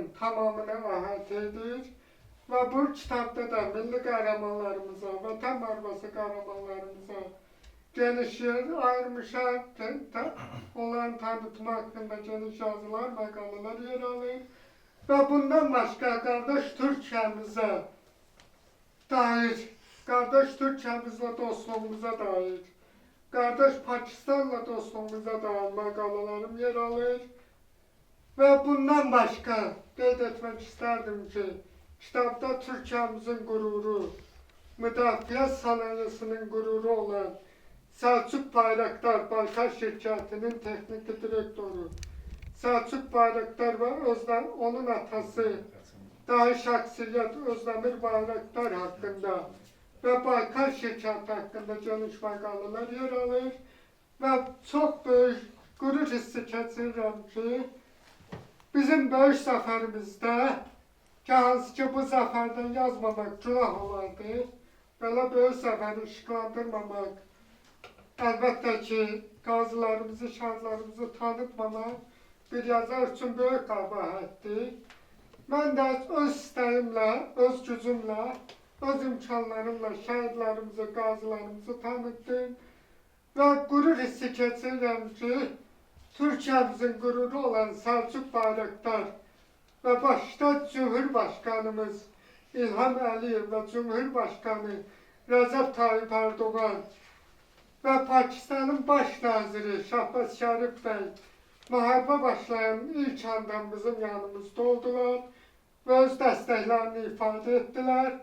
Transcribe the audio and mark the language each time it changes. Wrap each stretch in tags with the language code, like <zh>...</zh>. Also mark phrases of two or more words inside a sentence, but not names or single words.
<az>tamamını əhatə edir və bu kitabda da milli qəhrəmanlarımıza, vətən müharibəsi qəhrəmanlarımıza geniş yer ayırmışam, onların tanıtımı haqqında geniş yazılar, məqalələr yer alır və bundan başqa qardaş Türkiyəmizə dair</az> <tr>Kardeş Türkiye'mizle dostluğumuza dair, kardeş Pakistan'la dostluğumuza dair makalalarım yer alır. Ve bundan başka</tr> <az>qeyd etmek isterdim</az> <tr>ki, kitapta Türkiye'mizin gururu, müdafiə sanayisinin gururu olan Selçuk Bayraktar Baykar Şirketi'nin teknik direktörü, Selçuk Bayraktar ve onun atası,</tr> <az>dahi şəxsiyyət</az> <tr>Özdemir Bayraktar hakkında ve Baykar Şirketi hakkında geniş makaleler yer alır ve çok büyük</tr> <az>gurur hissi keçirirəm ki,</az> <tr>bizim böyük zaferimizde, ki hansı ki bu zaferden yazmamak günah olardı, böyle böyük zaferi işıklandırmamak,</tr> <az>elbette ki qazilərimizi, şəhidlərimizi tanıtmamaq bir yazar üçün böyük qəbahətdir. Mən də öz istəyimlə, öz gücümlə, öz imkanlarımla şəhidlərimizi, qazilərimizi tanıtdım və qürur hissi keçirirəm ki,</az> <tr>Türkiyemizin gururu olan</tr> <az>Selçuk Bayraktar</az> <tr>ve başta Cumhurbaşkanımız</tr> <az>İlham Əliyev</az> <tr>ve Cumhurbaşkanı</tr> <az>Recep Tayyip Erdoğan</az> <tr>ve Pakistan'ın baş naziri Şahbaz Şerif Bey</tr> <az>müharibə başlayan ilk andan bizim yanımızda oldular ve öz dəstəklərini ifadə</az> <tr>ettiler.</tr>